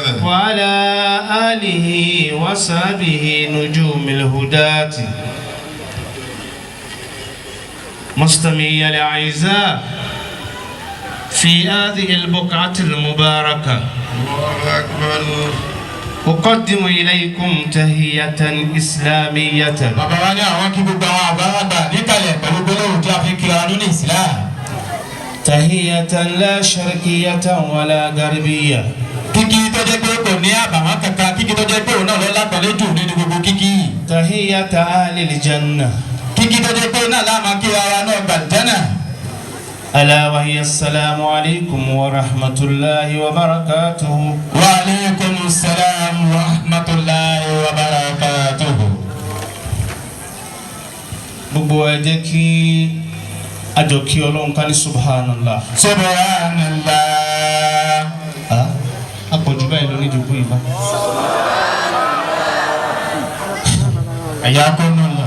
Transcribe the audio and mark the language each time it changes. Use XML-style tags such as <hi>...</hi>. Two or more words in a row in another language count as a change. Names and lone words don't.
<ar>وعلى آله وصحبه نجوم الهداة. مستمعي الأعزاء في هذه البقعة المباركة الله أكبر. أقدم إليكم تحية إسلامية.</ar> <yo>bàbá wa ní àwọn kí gbogbo àwọn àgbàlagbà níkàlẹ̀ pẹ̀lú gbólóhùn tí a fi kíra nínú Islam.</yo> <ar>تحية لا شرقية ولا غربية.</ar> <yo>kíkí tó jẹ́ pé kò ní àbàwọ́n kankan, kíkí tó jẹ́ pé òun náà lọ lápẹ̀lẹ́ jù nínú gbogbo kíkí.</yo> <ar>تحية أهل الجنة.</ar> <yo>kíkí tó jẹ́ pé náà láàmà kí ara náà gbà jẹ́nà.</yo> <ar>ألا وهي السلام عليكم ورحمة الله وبركاته. وعليكم السلام ورحمة الله وبركاته.</ar> <yo>gbogbo ẹ jẹ́ kí a jọ kí Ọlọ́run ká ní subhanallah. Subhanallah. àpọ̀jù báyìí ló ní jogún ìbá. ẹ̀yà kọ́nù lọ.</yo>